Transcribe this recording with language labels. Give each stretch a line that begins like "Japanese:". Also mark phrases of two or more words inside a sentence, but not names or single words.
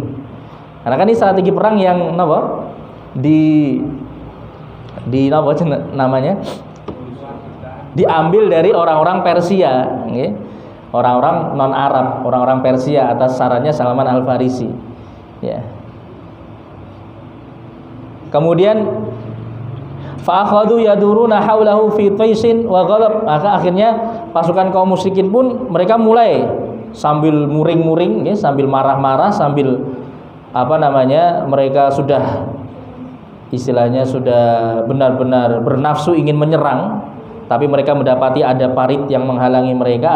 Indonesian: Karena kan ini strategi perang yang diambil dari orang-orang Persia, orang-orang non Arab, orang-orang Persia atas sarannya Salman Al Farisi. Ya.
Arabic: Kemudian فأخذوا يدورون حوله في طيش وغلب.
Indonesian: Maka akhirnya pasukan kaum musyrikin pun mereka mulai sambil muring-muring, sambil marah-marah, sambil mereka sudah istilahnya sudah benar-benar bernafsu ingin menyerang, tapi mereka mendapati ada parit yang menghalangi mereka.